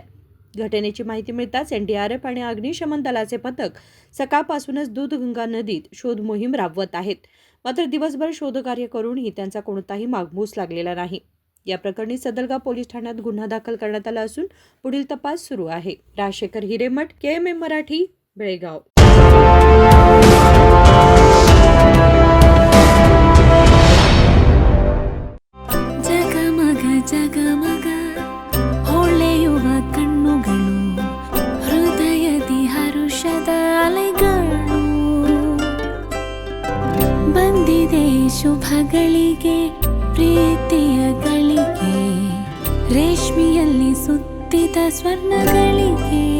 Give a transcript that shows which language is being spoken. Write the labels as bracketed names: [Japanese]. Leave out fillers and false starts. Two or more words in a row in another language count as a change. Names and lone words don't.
[Marathi] घटनेची माहिती मिळताच एनडीआरएफ आणि अग्निशमन दलाचे पथक सकाळपासूनच दूधगंगा नदीत शोध मोहीम राबवत आहेत। मात्र दिवसभर शोधकार्य करूनही त्यांचा कोणताही मागमूस लागलेला नाही। या प्रकरणी सदलगा पोलीस ठाण्यात गुन्हा दाखल करण्यात आला असून पुढील तपास सुरू आहे। राजशेखर हिरेमठ, KMM मराठी, बेळगाव। [Kannada] ಜಗಮಗ ಹೊಳೆಯುವ ಕಣ್ಣುಗಳು ಹೃದಯದಿ ಹರುಷದ ಅಲೆಗಳು ಬಂದಿದೆ ಶುಭಗಳಿಗೆ ಪ್ರೀತಿಯ ಗಳಿಗೆ ರೇಷ್ಮೆಯಲ್ಲಿ ಸುತ್ತಿದ ಸ್ವರ್ಣಗಳಿಗೆ